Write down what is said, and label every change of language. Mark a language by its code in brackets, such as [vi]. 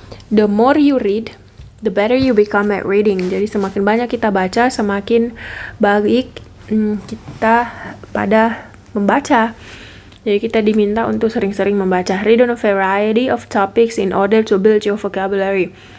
[en] The more you read, the better you become at reading. [id] Jadi semakin banyak kita baca, semakin baik kita pada membaca. Jadi kita diminta untuk sering-sering membaca. [en] Read on a variety of topics in order to build your vocabulary.